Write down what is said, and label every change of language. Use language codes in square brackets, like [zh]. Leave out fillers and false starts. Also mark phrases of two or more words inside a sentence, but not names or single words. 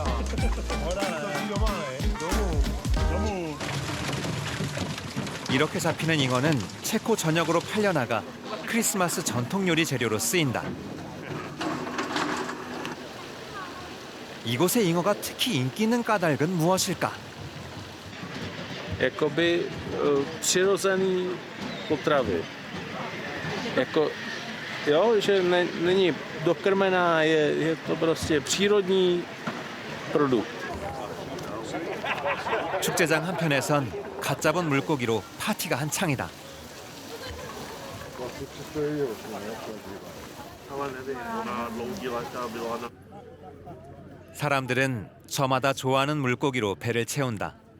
[ko] 이렇게 잡히는 잉어는 체코 전역으로 팔려나가 크리스마스 전통 요리 재료로 쓰인다. 이곳의 잉어가 특히 인기 있는 까닭은 무엇일까? [cs] Jakoby přirozený potravy. Jako, jo, že není dokrmená, je to prostě přírodní produkt. [ko] 축제장 한편에선 갓 잡은 물고기로 파티가 한창이다. 사람들은 저마다 좋아하는 물고기로 배를 채운다.